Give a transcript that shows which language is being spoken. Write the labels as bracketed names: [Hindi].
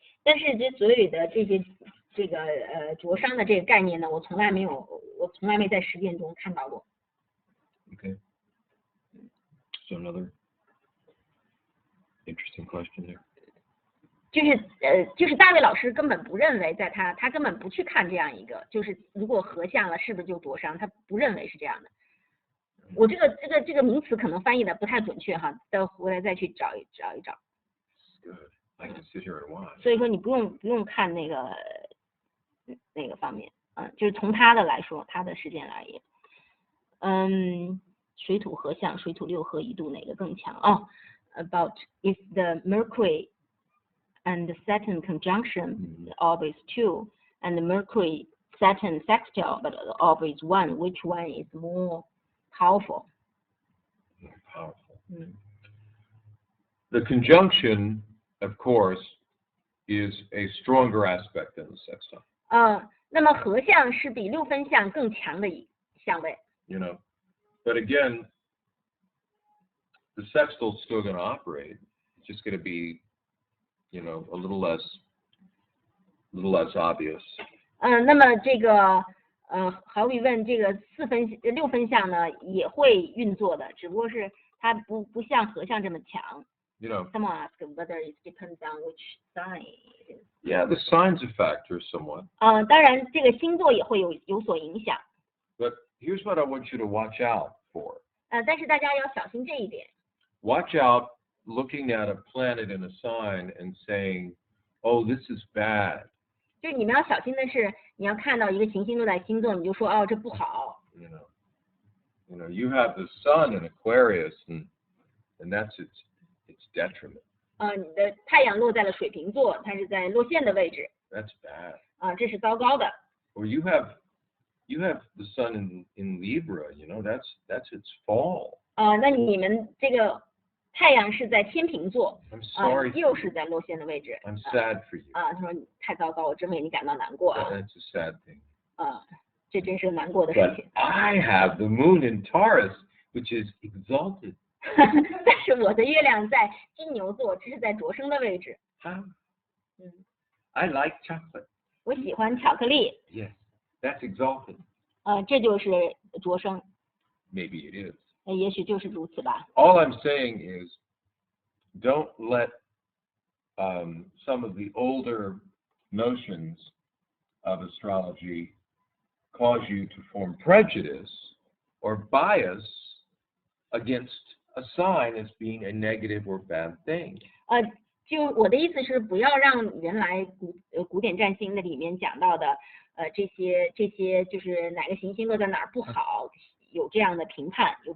[Chinese] 但是这所有的这个灼伤的这个概念呢，我从来没在实践中看到过。 [English] Okay. So another interesting question there. [Chinese] 就是大卫老师根本不认为他根本不去看这样一个，就是如果合相了是不是就灼伤，他不认为是这样的。我这个名词可能翻译的不太准确哈，等回来再去找一找。 [English] Good. I can sit here and watch. [Chinese] 所以说你不用看那个方面，就是从他的来说，他的实践来也，水土合相，水土六合一度哪个更强？ [English] About if the Mercury and the Saturn conjunction, the orb is 2, and the Mercury Saturn sextile, but the orb is 1, which one is more powerful? More powerful. The conjunction, of course, is a stronger aspect than the sextile. [Chinese] 那么合相是比六分相更强的相位。 [English] You know, but again, the sextile is still going to operate. It's just going to be, you know, a little less obvious. [Chinese] 那么这个毫无疑问，这个六分相呢也会运作的，只不过是它不像合相这么强。 [English] You know. Someone asked whether it depends on which sign. Yeah, the signs are factors somewhat. [Chinese] 当然这个星座也会有所影响。 [English] But here's what I want you to watch out for. [Chinese] 但是大家要小心这一点。 [English] Watch out looking at a planet in a sign and saying, "Oh, this is bad." [Chinese] 就是你们要小心的是，你要看到一个行星落在星座，你就说这不好。 [English] You know, you have the sun in Aquarius, and that's its detriment. [Chinese] 你的太阳落在了水瓶座，它是在落线的位置。 [English] That's bad. [Chinese] 这是糟糕的。 [English] Or you have the sun in Libra, you know, that's its fall. [Chinese] 那你们这个太阳是在天秤座， [English] I'm sorry. [Chinese] 又是在落线的位置。 [English] I'm sad for you. [Chinese] 他说你太糟糕，我真为你感到难过。 [English] That's a sad thing. [Chinese] 这真是个难过的事 [English] But [Chinese] 情。 [English] I have the moon in Taurus, which is exalted. [Chinese] 但是我的月亮在金牛座，这是在灼生的位置。 [English] How? I like chocolate. [Chinese] 我喜欢巧克力。 [English] Yes, that's exalted. [Chinese] 这就是灼生。 [English] Maybe it is. [Chinese] 也许就是如此吧。 [English] All I'm saying is, don't let some of the older notions of astrology cause you to form prejudice or bias against a sign as being a negative or bad thing. [Chinese] 就我的意思是，不要让原来古典占星的里面讲到的这些就是哪个行星落在哪儿不好，有这样的评判，